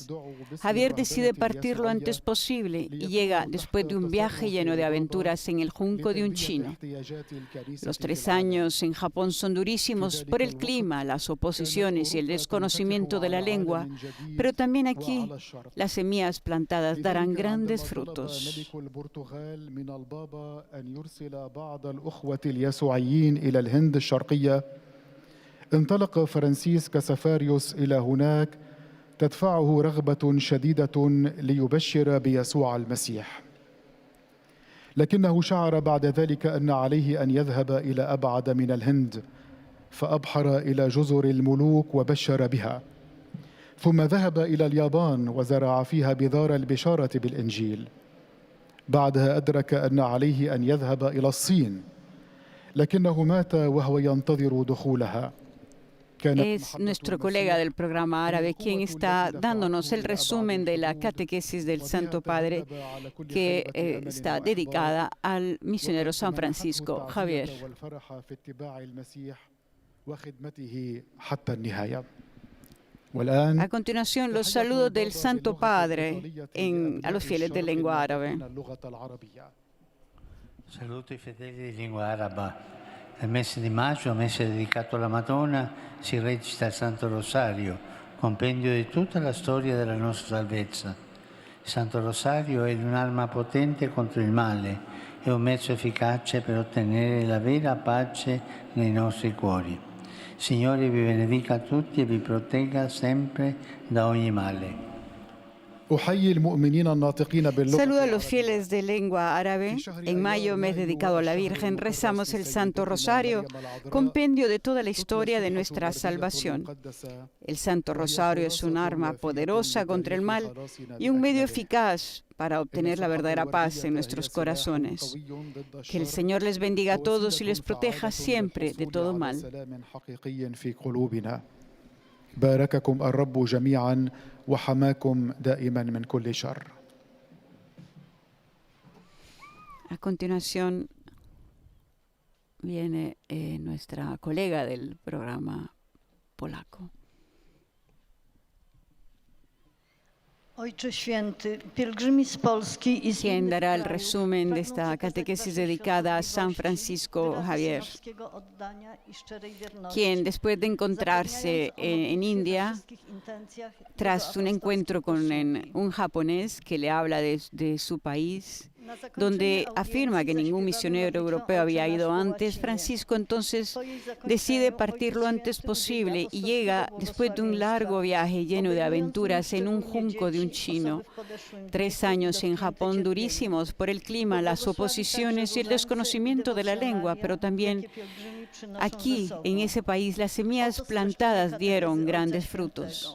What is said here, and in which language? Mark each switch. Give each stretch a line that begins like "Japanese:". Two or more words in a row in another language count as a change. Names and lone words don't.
Spanish: Javier decide partir lo antes posible y llega después de un viaje lleno de aventuras en el junco de un chino. Los 3 años en Japón son durísimos por el clima, las oposiciones y el desconocimiento de la lengua, pero también aquí las semillas plantadas darán grandes frutos.
Arabic: اليسوعيين إلى الهند الشرقية. انطلق فرانسيس كسفاريوس إلى هناك تدفعه رغبة شديدة ليبشر بيسوع المسيح. لكنه شعر بعد ذلك أن عليه أن يذهب إلى أبعد من الهند، فأبحر إلى جزر الملوك وبشر بها. ثم ذهب إلى اليابان وزرع فيها بذار البشارة بالإنجيل. بعدها أدرك أن عليه أن يذهب إلى الصين، لكنه مات وهو ينتظر دخولها.
Spanish: Es nuestro colega del programa árabe quien está dándonos el resumen de la catequesis del Santo Padre, que está dedicada al misionero San Francisco Javier. A continuación, los saludos del Santo Padre a los fieles de lengua árabe.
Italian: Saluto i fedeli di lingua araba. Nel mese di maggio, mese dedicato alla Madonna, si recita il Santo Rosario, compendio di tutta la storia della nostra salvezza. Il Santo Rosario è un'arma potente contro il male, è un mezzo efficace per ottenere la vera pace nei nostri cuori. Signore vi benedica tutti e vi protegga sempre da ogni male.
Spanish: Saluda a los fieles de lengua árabe. En mayo, mes dedicado a la Virgen, rezamos el Santo Rosario, compendio de toda la historia de nuestra salvación. El Santo Rosario es un arma poderosa contra el mal y un medio eficaz para obtener la verdadera paz en nuestros corazones. Que el Señor les bendiga a todos y les proteja siempre de todo mal.
Arabic: بارككم الرب جميعا وحماكم دائما من كل شر.
Spanish: A continuación viene nuestra colega del programa polaco.
Polish: Ojcze Święty, pielgrzymi z Polski i z
Spanish: quien
Polish: innych
Spanish: dará el
Polish: krajów
Spanish: resumen de
Polish: pragną
Spanish: esta
Polish: przekazać
Spanish: catequesis
Polish: Waszej
Spanish: dedicada a San
Polish: świątobliwości
Spanish: Francisco
Polish: wyrazy
Spanish: Javier,
Polish: synowskiego oddania i szczerej wierności.
Spanish: quien después de encontrarse
Polish: Zapewniając o
Spanish: en
Polish: modlitwie we
Spanish: India,
Polish: wszystkich intencjach
Spanish: tras
Polish: jego
Spanish: un
Polish: apostolskiej
Spanish: encuentro con
Polish: posługi.
Spanish: un japonés que le habla de su país,
Polish: Na zakończenie
Spanish: donde
Polish: audiencji
Spanish: afirma que ningún
Polish: zaśpiewamy
Spanish: misionero
Polish: modlitwę
Spanish: europeo había
Polish: Ojcze
Spanish: ido
Polish: nasz po
Spanish: antes,
Polish: łacinie.
Spanish: Francisco entonces
Polish: Po jej zakończeniu
Spanish: decide partir
Polish: Ojciec
Spanish: lo antes
Polish: Święty
Spanish: posible
Polish: udziela
Spanish: y llega,
Polish: apostolskiego
Spanish: después de un largo viaje lleno de aventuras, en un junco de un chino. 3 años en Japón durísimos por el clima, las oposiciones y el desconocimiento de la lengua, pero también aquí, en ese país, las semillas plantadas dieron grandes frutos.